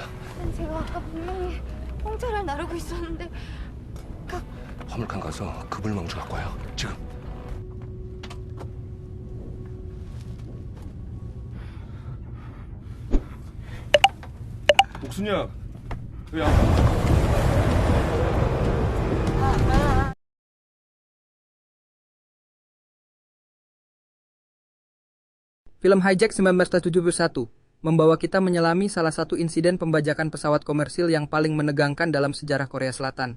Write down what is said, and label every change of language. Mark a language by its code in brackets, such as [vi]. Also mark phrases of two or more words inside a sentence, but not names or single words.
[ko] 제가 아까 분명히 홍차를 나르고 있었는데 화물칸 가서 그물망주 갖고 와요. 지금. 옥순이야. 왜 안 가? [id] Film Hijack 1971 membawa kita menyelami salah satu insiden pembajakan pesawat komersil yang paling menegangkan dalam sejarah Korea Selatan.